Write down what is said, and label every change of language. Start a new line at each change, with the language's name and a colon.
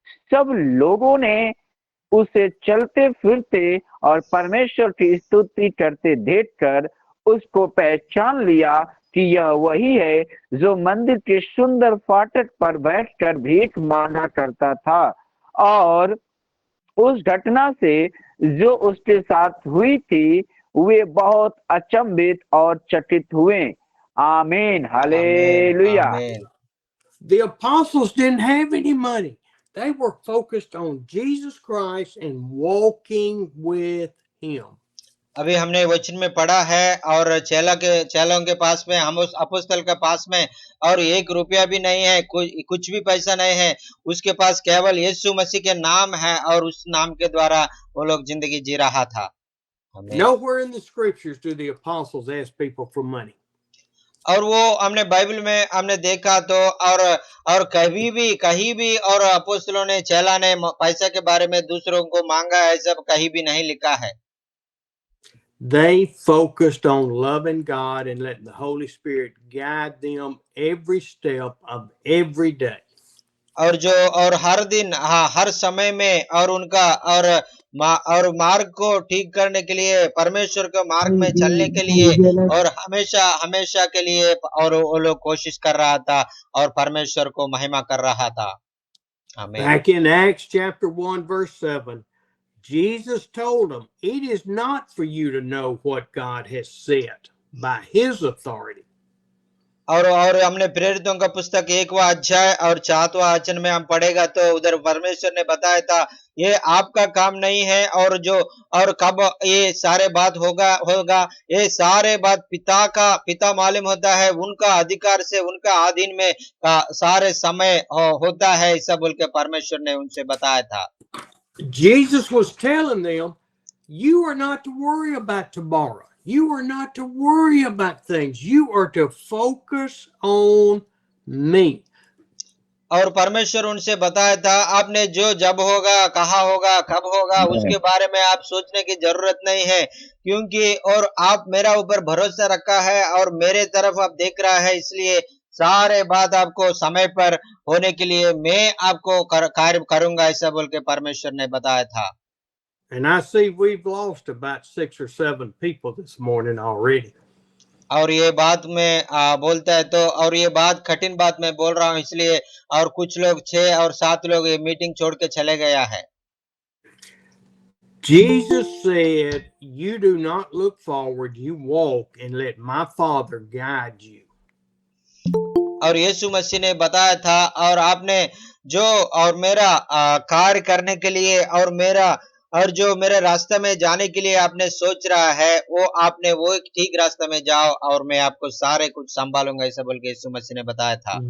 Hindi: सब लोगों ने उसे चलते फिरते और परमेश्वर की स्तुति करते देखकर उसको पहचान लिया कि यह वही है जो मंदिर के सुंदर फाटक पर बैठकर भीख मांगा करता था। और उस घटना से जो उसके साथ हुई थी वे बहुत अचंभित और चकित हुए। आमीन, हालेलुया। आमीन।
English: The apostles didn't have any money. They were focused on Jesus Christ and walking with him.
Hindi: अभी हमने वचन में पढ़ा है और चेलों के पास में, हम उस अपोस्तल के पास में और 1 रुपया भी नहीं है, कुछ भी पैसा नहीं है, उसके पास केवल यीशु मसीह के नाम है और उस नाम के द्वारा वो लोग जिंदगी जी रहा था।
English: Nowhere in the scriptures do the apostles ask people for money.
Hindi: और वो हमने बाइबल में हमने देखा तो और कहीं भी और अपोस्तलों ने चेला ने पैसा के बारे में दूसरों को मांगा है, सब कहीं भी नहीं लिखा है।
English: They focused on loving God and letting the Holy Spirit guide them every step of every day.
Hindi: और हर दिन, हर समय में और उनका और मार्ग को ठीक करने के लिए, परमेश्वर के मार्ग में चलने के लिए और हमेशा के लिए और वो लोग कोशिश कर रहा था और परमेश्वर को महिमा कर रहा था। आमीन।
English: Back in Acts chapter 1 verse 7, Jesus told them, it is not for you to know what God has said by his authority.
Hindi: और हमने प्रेरितों का पुस्तक 1वां अध्याय और 4वां वचन में हम पढ़ेगा तो उधर परमेश्वर ने बताया था, ये आपका काम नहीं है और कब ये सारे बात होगा ये सारे बात पिता मालूम होता है, उनका अधिकार से, उनका अधीन में सारे समय होता है, ऐसा बोल के परमेश्वर ने उनसे बताया था।
English: Jesus was telling them, you are not to worry about tomorrow. You are not to worry about things. You are to focus on me.
Hindi: और परमेश्वर उनसे बताया था, आपने जो जब होगा, कहाँ होगा, कब होगा, उसके बारे में आप सोचने की जरूरत नहीं है, क्योंकि और आप मेरा ऊपर भरोसा रखा है और मेरे तरफ आप देख रहा है, इसलिए सारे बात आपको समय पर होने के लिए मैं आपको कार्य करूंगा, ऐसा बोल के परमेश्वर ने बताया था।
English: And I see we've lost about 6 or 7 people this morning already.
Hindi: और ये बात में बोलता है तो, और ये बात कठिन बात मैं बोल रहा हूँ इसलिए, और कुछ लोग 6 और 7 लोग ये मीटिंग छोड़ के चले गया है।
English: Jesus said, you do not look forward, you walk and let my Father guide you.
Hindi: और यीशु मसीह ने बताया था, और आपने जो और मेरा कार्य करने के लिए और जो मेरे रास्ते में जाने के लिए आपने सोच रहा है, वो आपने वो ठीक रास्ते में जाओ और मैं आपको सारे कुछ संभालूंगा, ऐसा बोल के यीशु मसीह ने बताया था।